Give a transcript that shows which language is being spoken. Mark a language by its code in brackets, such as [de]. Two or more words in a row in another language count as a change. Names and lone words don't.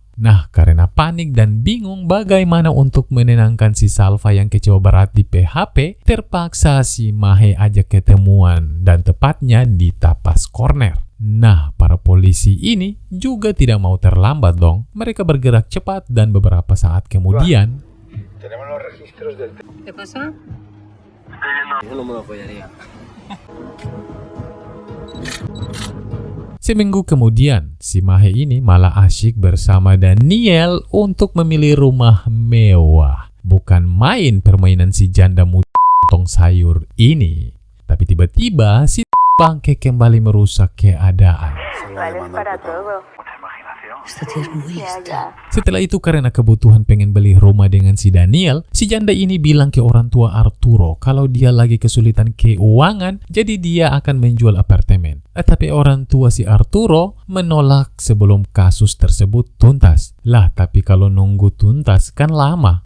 [id] Nah, karena panik dan bingung bagaimana untuk menenangkan si Salva yang kecewa berat di PHP, terpaksa si Mahe ajak ketemuan dan tepatnya di Tapas Corner. Nah, para polisi ini juga tidak mau terlambat dong. Mereka bergerak cepat dan beberapa saat kemudian... [es] ¿Qué pasa? [id] Seminggu kemudian, si Mahe ini malah asyik bersama Daniel untuk memilih rumah mewah. Bukan main permainan si janda muda tong sayur ini. Tapi tiba-tiba si bangke kembali merusak keadaan. [es] Esta tía es muy lista. [id] Setelah itu karena kebutuhan pengen beli rumah dengan si Daniel, si janda ini bilang ke orang tua Arturo kalau dia lagi kesulitan keuangan, jadi dia akan menjual apartemen. Tapi orang tua si Arturo menolak sebelum kasus tersebut tuntas. Lah, tapi kalau nunggu tuntas kan lama.